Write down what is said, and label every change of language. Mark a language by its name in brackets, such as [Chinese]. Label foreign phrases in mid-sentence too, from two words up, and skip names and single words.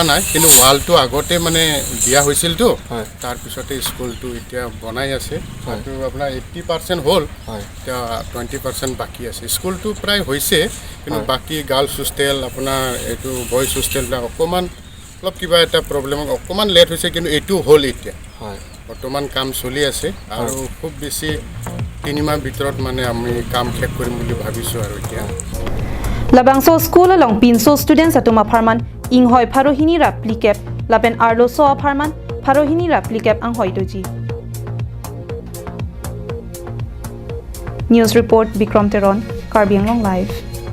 [Assamese] নাই কিন্তু ওয়ালটো আগতে মানে দিয়া হৈছিল তো তাৰ পিছতে স্কুলটো এতিয়া বনাই আছে তো আপোনাৰ 80% হ'ল এতিয়া 20% বাকি আছে স্কুলটো প্ৰায় হৈছে কিন্তু বাকি [English] girls hostel [Assamese] আপোনাৰ এটো [English] boys hostelটা [Assamese] অকমান অলপ কিবা এটা প্ৰবলেম অকমান লেট হৈছে কিন্তু এটো হ'ল এতিয়া বৰ্তমান কাম চলি আছে আৰু খুব বেছি 3 মাহ ভিতৰত মানে আমি কাম শেষ কৰিম বুলি ভাবিছো আৰু এতিয়া [Karbi] Labangso school along pinso students atuma farman inghoi pharohini raplikep lapen arlo so farman pharohini raplikep ang hoidoji [English] News report [Karbi] Bikram Teron Karbi Anglong live